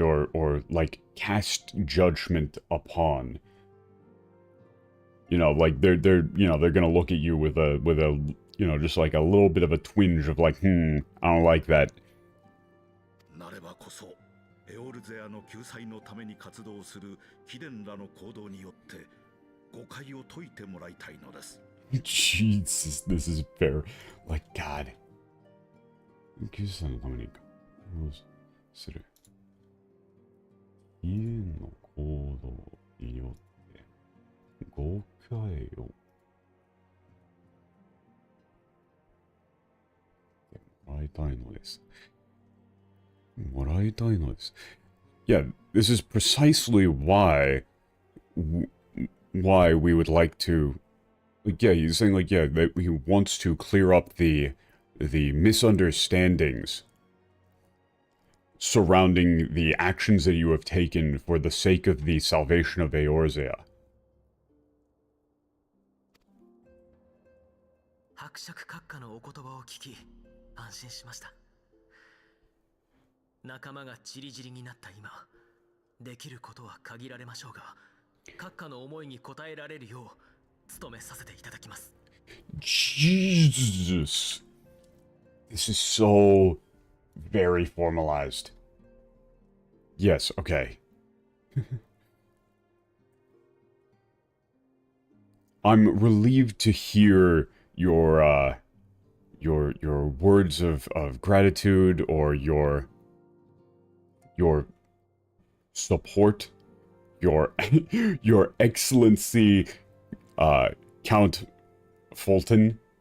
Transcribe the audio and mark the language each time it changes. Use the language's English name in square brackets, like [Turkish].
[English] Or like cast judgment upon. You know, like they're gonna look at you with a you know, just like a little bit of a twinge of like, I don't like that. [Japanese] なればこそエオルゼアの救済のために活動する貴殿らの行動によって誤解を解いてもらいたいのです。 [English] Jesus, this is fair. Like, God. [Japanese] 救済のために活動する。家の行動によって誤解をもらいたいのです。もらいたいのです。 [English] Yeah, this is precisely why we would like to, like, yeah, he's saying, like, yeah, that he wants to clear up the misunderstandings surrounding the actions that you have taken for the sake of the salvation of Eorzea. [Japanese] 伯爵閣下のお言葉を聞き安心しました。仲間がチリチリになった今、できることは限られましょうが、閣下の思いに応えられるよう努めさせていただきます。 [English] Jesus. This is so very formalized. Yes, okay. I'm relieved to hear your words of gratitude or your support, your excellency, Count Fulton.